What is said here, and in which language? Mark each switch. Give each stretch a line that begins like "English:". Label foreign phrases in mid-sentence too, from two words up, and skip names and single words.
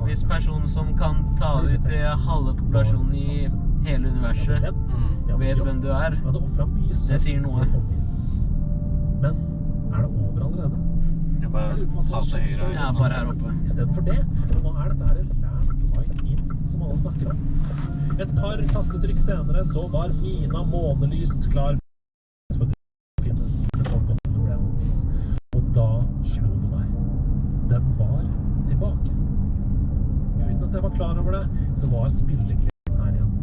Norwegian: Hvis personen som kan ta ut halve populasjonen i hele universet vet hvem du er, Jeg hadde offret mye søvn det sier noe. for å komme hit. Men er det over allerede? Jeg bare ta til høyre. Ja, bare her oppe. I stedet for det, hva er dette her
English: last light in
Norwegian: som alle snakker om? Et par tastetrykk senere så var Mina månelyst klar for å finnes i The Forgotten Realms. Og da slo det meg. Den var tilbake. Uten at jeg var klar over det, så var spillegleden her igjen.